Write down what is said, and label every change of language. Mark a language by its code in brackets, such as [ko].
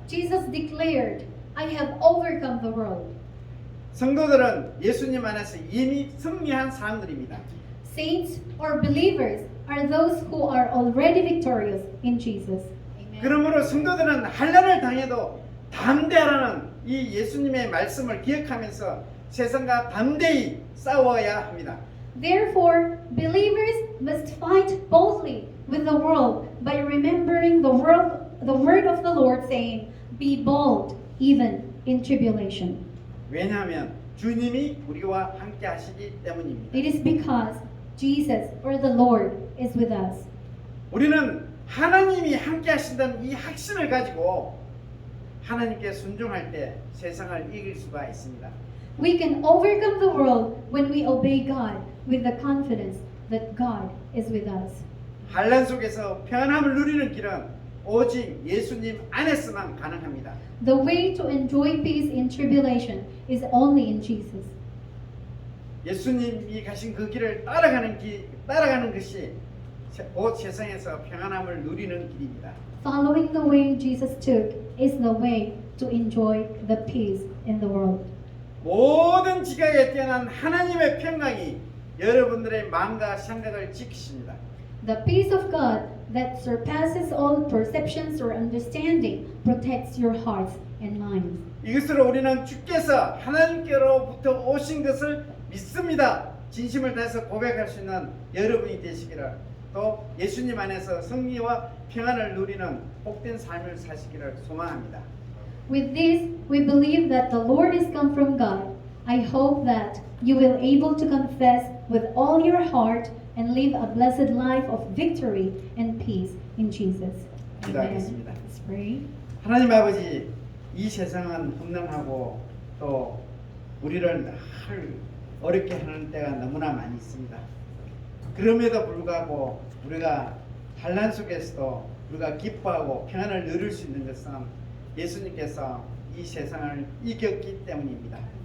[en] Jesus declared, I have overcome the world. [ko] 성도들은 예수님 안에서 이미 승리한 사람들입니다. [en] Saints or believers are those who are already victorious in Jesus. Amen. [ko] 그러므로 성도들은 환난을 당해도 담대하라는 이 예수님의 말씀을 기억하면서 세상과 담대히 싸워야 합니다. [en] Therefore, believers must fight boldly with the world by remembering the word of the Lord saying, Be bold even in tribulation. [ko] 왜냐하면 주님이 우리와 함께 하시기 때문입니다. [en] It is because Jesus or the Lord is with us. [ko] 우리는 하나님이 함께 하신다는 이 확신을 가지고 하나님께 순종할 때 세상을 이길 수가 있습니다. [en] We can overcome the world when we obey God with the confidence that God is with us. [ko] 환난 속에서 평안함을 누리는 길은 오직 예수님 안에서만 가능합니다. [en] The way to enjoy peace in tribulation is only in Jesus. [ko] 예수님이 가신 그 길을 따라가는 것이 곧 세상에서 평안함을 누리는 길입니다. [en] Following the way Jesus took is the way to enjoy the peace in the world. [ko] 모든 지각에 뛰어난 하나님의 평강이 여러분들의 마음과 생각을 지키십니다. [en] The peace of God that surpasses all perceptions or understanding protects your hearts and minds. [ko] 이것으로 우리는 주께서 하나님께로부터 오신 것을 믿습니다. 진심을 다해서 고백할 수 있는 여러분이 되시기를, 또 예수님 안에서 승리와 평안을 누리는 복된 삶을 사시기를 소망합니다. [en] With this, we believe that the Lord is come from God. I hope that you will able to confess with all your heart and live a blessed life of victory and peace in Jesus. Amen. [ko] 기도하겠습니다. [en] Let's pray. [ko] 하나님 아버지, 이 세상은 험난하고 또 우리를 늘 어렵게 하는 때가 너무나 많이 있습니다. 그럼에도 불구하고 우리가 환난 속에서도 우리가 기뻐하고 평안을 누릴 수 있는 것은 예수님께서 이 세상을 이겼기 때문입니다.